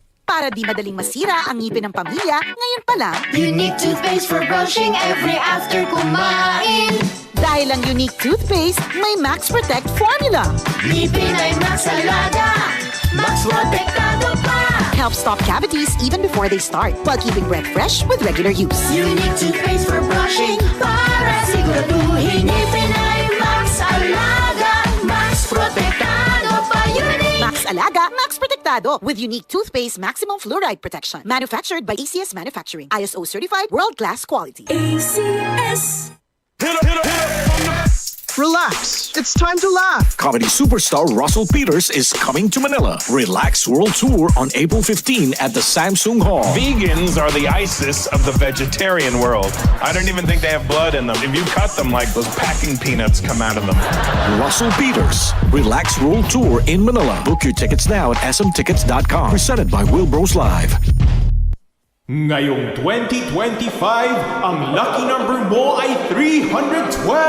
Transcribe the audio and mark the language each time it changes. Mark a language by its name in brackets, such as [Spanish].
[Filipino] Para di madaling masira ang ngipin ng pamilya, ngayon pa lang, [English] Unique toothpaste for brushing every after kumain. [Filipino] dahil ang Unique toothpaste may Max Protect formula. Ngipin ay Max Alaga, Max Protektado pa. [English] Helps stop cavities even before they start, while keeping breath fresh with regular use. Unique toothpaste for brushing [Filipino] para siguraduhin ngipin ay Max Alaga, Max Protektado pa. Unique. [English] Max Alaga, Max Protectado with Unique toothpaste maximum fluoride protection. Manufactured by ACS Manufacturing. ISO certified world-class quality. ACS. Relax. It's time to laugh. Comedy superstar Russell Peters is coming to Manila. Relax World Tour on April 15 at the Samsung Hall. Vegans are the ISIS of the vegetarian world. I don't even think they have blood in them. If you cut them, like those packing peanuts come out of them. Russell Peters, Relax World Tour in Manila. Book your tickets now at smtickets.com. Presented by Wilbros Live. [Filipino] Ngayong 2025, ang lucky number mo ay 312!